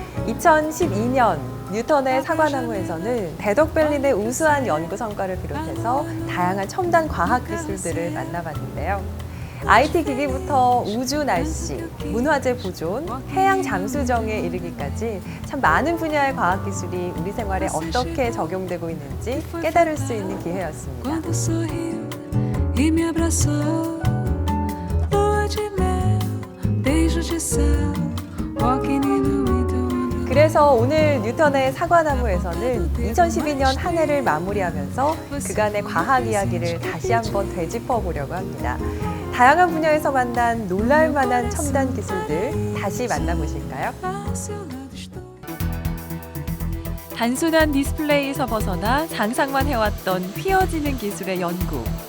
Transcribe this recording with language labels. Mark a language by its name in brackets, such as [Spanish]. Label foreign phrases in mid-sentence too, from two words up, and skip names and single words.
[Korean] 2012년 뉴턴의 사과나무에서는 대덕berlin의 우수한 연구 성과를 비롯해서 다양한 첨단 과학 기술들을 만나봤는데요. IT 기기부터 우주 날씨, 문화재 보존, 해양 잠수정에 이르기까지 참 많은 분야의 과학 기술이 우리 생활에 어떻게 적용되고 있는지 깨달을 수 있는 기회였습니다. [Portuguese] Quando sorriu e me abraçou, lua de mel, beijo de céu, [English] walking in the winter. [Korean] 그래서 오늘 뉴턴의 사과나무에서는 2012년 한 해를 마무리하면서 그간의 과학 이야기를 다시 한번 되짚어 보려고 합니다. 다양한 분야에서 만난 놀랄만한 첨단 기술들 다시 만나보실까요? 단순한 디스플레이에서 벗어나 상상만 해왔던 휘어지는 기술의 연구.